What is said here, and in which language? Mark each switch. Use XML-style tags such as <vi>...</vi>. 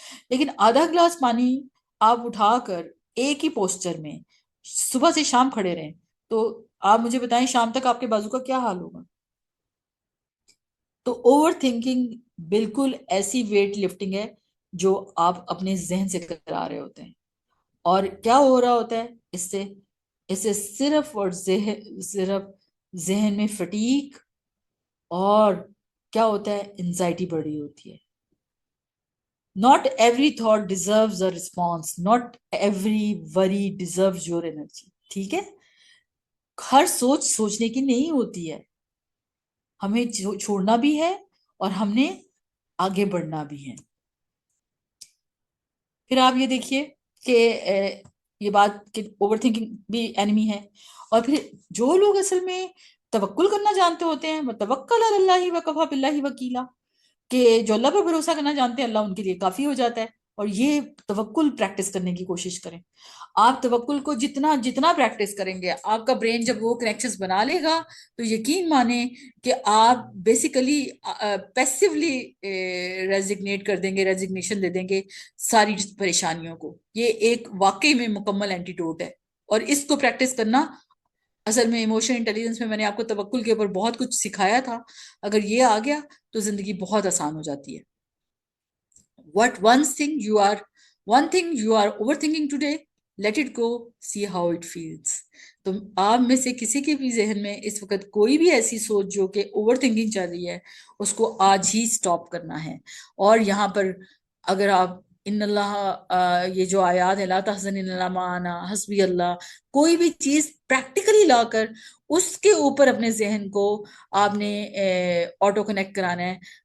<ur>لیکن آدھا گلاس پانی آپ اٹھا کر ایک ہی پوسچر میں صبح سے شام کھڑے رہیں تو آپ مجھے بتائیں شام تک آپ کے بازو کا کیا حال ہوگا؟ تو اوور تھنکنگ بالکل ایسی ویٹ لفٹنگ ہے جو آپ اپنے ذہن سے کرا رہے ہوتے ہیں. اور کیا ہو رہا ہوتا ہے اس سے صرف اور صرف ذہن میں فٹیک اور کیا ہوتا ہے انزائٹی بڑھ رہی ہوتی ہے.</ur> <en>Not every thought deserves a response. Not every worry deserves your energy.</en> <ur>ٹھیک ہے. ہر سوچ سوچنے کی نہیں ہوتی ہے. ہمیں چھوڑنا بھی ہے اور ہم نے آگے بڑھنا بھی ہے. پھر آپ یہ دیکھیے کہ یہ بات کہ اوور تھنکنگ بھی اینمی ہے. اور پھر جو لوگ اصل میں توکل کرنا جانتے ہوتے ہیں</ur> <ar>وتوکل علی اللہ وکفی باللہ وکیلا،</ar> <ur>کہ جو اللہ پر بھروسہ کرنا جانتے ہیں اللہ ان کے لیے کافی ہو جاتا ہے. اور یہ توکل پریکٹس کرنے کی کوشش کریں. آپ توکل کو جتنا جتنا پریکٹس کریں گے، آپ کا برین جب وہ کنیکشنز بنا لے گا تو یقین مانیں کہ آپ بیسیکلی پیسیولی ریزگنیٹ کر دیں گے، ریزگنیشن دے دیں گے ساری پریشانیوں کو. یہ ایک واقعی میں مکمل اینٹیڈوٹ ہے. اور اس کو پریکٹس کرنا اصل میں ایموشنل انٹیلیجنس میں نے آپ کو توکل کے اوپر بہت کچھ سکھایا تھا. اگر یہ آ گیا تو زندگی بہت آسان ہو جاتی ہے.</ur> <en>one thing you are overthinking today, let it go, see how it feels.</en> <ur>تو آپ میں سے کسی کے بھی ذہن میں اس وقت کوئی بھی ایسی سوچ جو کہ اوور تھنکنگ چل رہی ہے، اس کو آج ہی سٹاپ کرنا ہے. اور یہاں پر اگر آپ ان اللہ یہ جو آیات ہے</ur> <ar>لا تحزن ان اللہ معنا حسبی اللہ،</ar> <ur>کوئی بھی چیز پریکٹیکلی لا کر اس کے اوپر اپنے ذہن کو آپ نے آٹو کنیکٹ کرانا ہے.</ur>